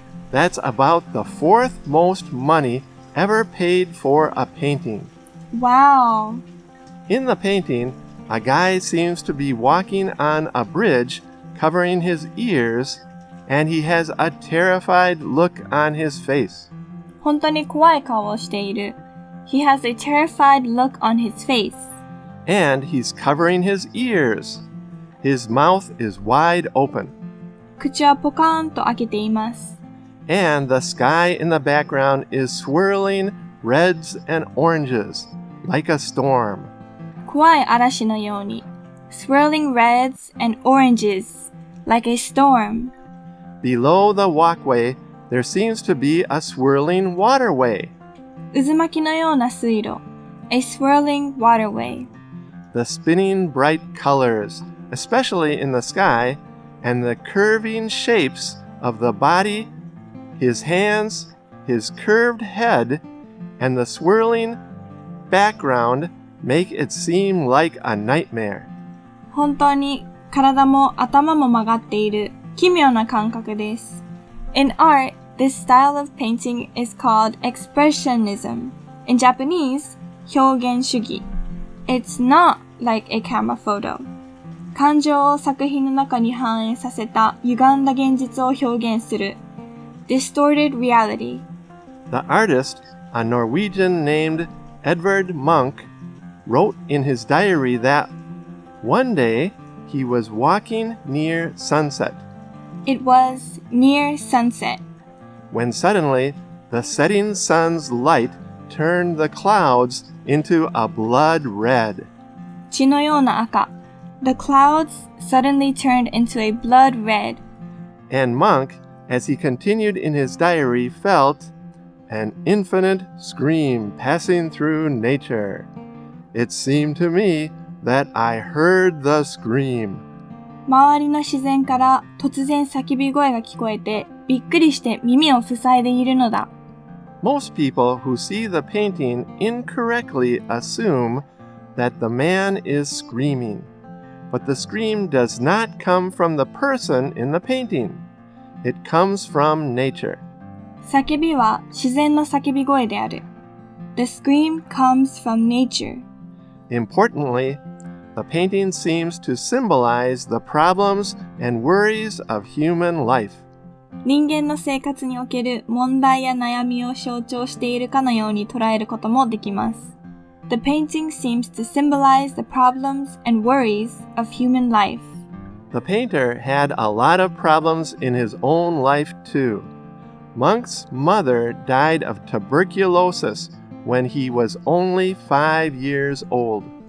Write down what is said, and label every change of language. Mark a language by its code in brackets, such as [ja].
[en] That's about the fourth most money ever paid for a painting. Wow. In the painting, a guy seems to be walking on a bridge covering his ears, and he has a terrified look on his face. [ja] 本当に怖い顔をしている。 [en] He has a terrified look on his face. And he's covering his ears. His mouth is wide open. [ja] 口はポカーンと開けています。 [en] And the sky in the background is swirling reds and oranges, like a storm. [ja] 怖い嵐のように。 [en] Swirling reds and oranges, like a storm. Below the walkway, there seems to be a swirling waterway. [ja] 渦巻きのような水路。 [en] A swirling waterway. The spinning bright colors, especially in the sky, and the curving shapes of the body, his hands, his curved head, and the swirling background make it seem like a nightmare. [ja] 本当に体も頭も曲がっている奇妙な感覚です。 [en] In art, this style of painting is called expressionism. In Japanese, 表現主義. It's not like a camera photo. [ja] 感情を作品の中に反映させた歪んだ現実を表現する。 [en] Distorted reality. The artist, a Norwegian named Edvard Munch, wrote in his diary that one day he was walking near sunset. It was near sunset. When suddenly the setting sun's light turned the clouds into a blood red. [ja] 血のような赤。 [en] The clouds suddenly turned into a blood red. And Munch, as he continued in his diary, felt an infinite scream passing through nature. It seemed to me that I heard the scream. [ja] 周りの自然から突然叫び声が聞こえて、びっくりして耳を塞いでいるのだ。 [en] Most people who see the painting incorrectly assume that the man is screaming, but the scream does not come from the person in the painting. It comes from nature. [ja] 叫びは自然の叫び声である。 [en] The scream comes from nature. Importantly, the painting seems to symbolize the problems and worries of human life. [ja] 人間の生活における問題や悩みを象徴しているかのように捉えることもできます。 [en] The painting seems to symbolize the problems and worries of human life. The painter had a lot of problems in his own life too. Munch's mother died of tuberculosis when he was only 5 years old.